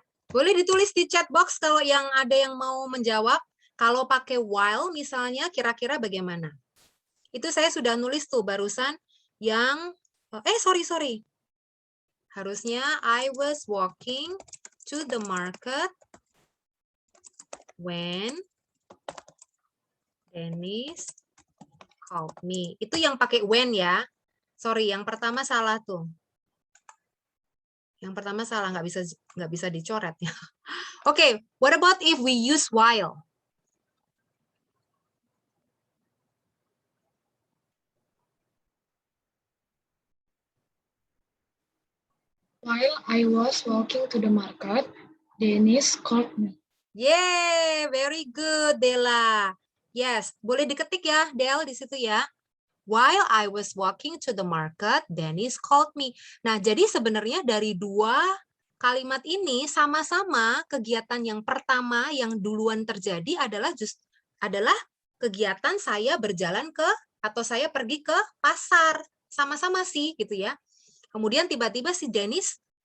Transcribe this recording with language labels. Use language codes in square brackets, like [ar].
[id] Boleh ditulis di chat box kalau yang ada yang mau menjawab. Kalau pakai while misalnya kira-kira bagaimana? Itu saya sudah nulis tuh barusan yang sorry. Harusnya [en] I was walking to the market when Dennis called me. [id] Itu yang pakai when ya. [en] Sorry, [id] yang pertama salah tuh. Yang pertama salah, nggak bisa dicoret ya. [en] Oke, what about if we use while? While I was walking to the market, Dennis called me. Yeah, very good, [id] Della. [en] Yes, [id] boleh diketik ya, Del, di situ ya. [en] While I was walking to the market, Dennis called me. [id] Nah, jadi sebenarnya dari dua kalimat ini sama-sama kegiatan yang pertama yang duluan terjadi adalah kegiatan saya berjalan ke atau saya pergi ke pasar. Sama-sama sih gitu ya. Kemudian tiba-tiba si Dennis